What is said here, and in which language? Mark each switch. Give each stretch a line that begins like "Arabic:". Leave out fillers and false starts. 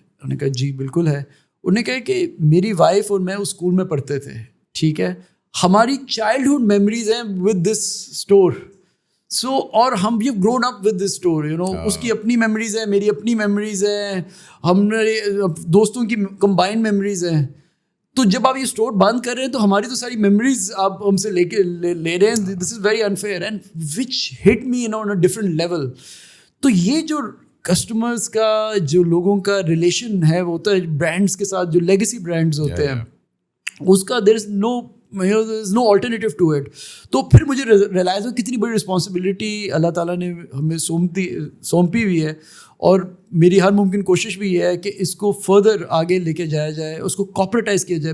Urdu: انہوں نے کہا جی بالکل ہے. انہوں نے کہا کہ میری وائف اور میں اس اسکول میں پڑھتے تھے, ٹھیک ہے, ہماری چائلڈہڈ میموریز ہیں
English: With this store.
Urdu: سو اور ہم بھی
English: grown up with this store, you know
Urdu: اس کی اپنی میموریز ہیں, میری اپنی میموریز ہیں, ہمارے دوستوں کی کمبائنڈ میموریز ہیں. تو جب آپ یہ اسٹور بند کر رہے ہیں تو ہماری تو ساری میموریز آپ ہم سے لے رہے ہیں.
English: This is very unfair and which hit me on a different level.
Urdu: تو یہ جو کسٹمرز کا جو لوگوں کا ریلیشن ہے وہ ہوتا ہے برانڈس کے ساتھ, جو لیگیسی برانڈز ہوتے ہیں, اس کا
English: There is no alternative to it.
Urdu: تو پھر مجھے ریئلائز ہو کتنی بڑی رسپانسبلٹی اللہ تعالیٰ نے ہمیں سونپی ہوئی ہے, اور میری ہر ممکن کوشش بھی یہ ہے کہ اس کو فردر آگے لے کے جایا جائے, اس کو کارپوریٹائز کیا جائے.